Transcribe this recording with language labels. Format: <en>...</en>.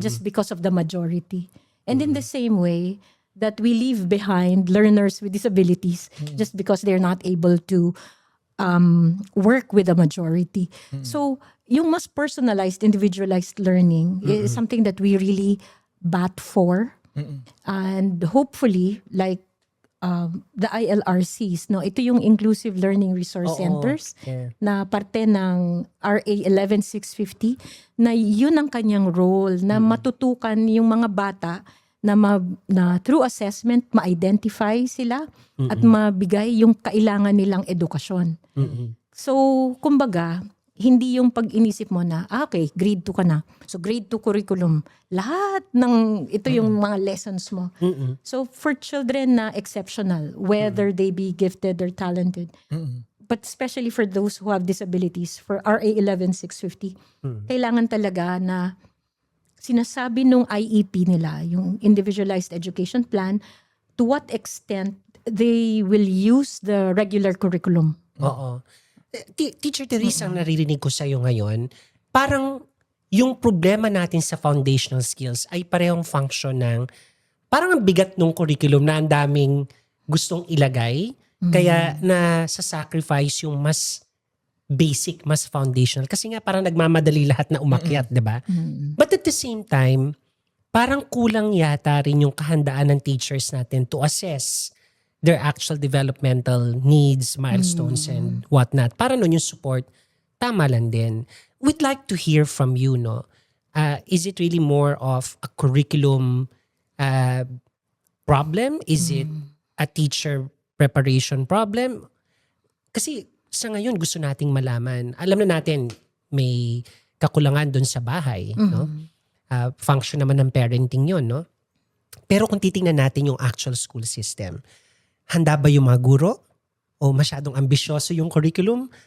<en>just because of the majority. And in the same way that we leave behind learners with disabilities just because they're not able to work with the majority. So, yung mas personalized, individualized learning is something that we really bat for. And hopefully, like the ILRCs, no,</en> <tl>ito yung</tl> <en>Inclusive Learning Resource</en> <tl>Oo.</tl> <en>Centers Yeah.</en> <tl>na parte ng RA 11650 na yun ang kanyang role na matutukan yung mga bata na through assessment ma-identify sila at mabigay yung kailangan nilang edukasyon. So, kumbaga, hindi yung pag-inisip mo na, okay, grade 2 ka na. So, grade 2 curriculum. Lahat ng, ito yung mga lessons mo.</tl> <en>So, for children na exceptional, whether they be gifted or talented, but especially for those who have disabilities, for RA 11650,</en> <tl>kailangan talaga na sinasabi nung IEP nila,</tl> <en>yung Individualized Education Plan, to what extent they will use the regular curriculum.</en> <tl>Oo. Teacher Teresa, ang naririnig ko sa'yo ngayon, parang yung problema natin sa foundational skills ay parehong function ng, parang ang bigat ng curriculum na ang daming gustong ilagay, kaya na sa sacrifice yung mas basic, mas foundational. Kasi nga parang nagmamadali lahat na umakyat, di ba?</tl> <en>But at the same time,</en> <tl>parang kulang yata rin yung kahandaan ng teachers natin</tl> <en>to assess their actual developmental needs, milestones, and whatnot.</en> <tl>Para nun yung support, tama lang din.</tl> <en>We'd like to hear from you,</en> <tl>no?</tl> <en>Is it really more of a curriculum problem? Is it a teacher preparation problem?</en> <tl>Kasi sa ngayon, gusto nating malaman. Alam na natin, may kakulangan doon sa bahay, no? Function naman ng parenting yon, no? Pero kung titingnan natin yung actual school system, handa ba yung mga guro? O masyadong ambisyoso yung curriculum?</tl>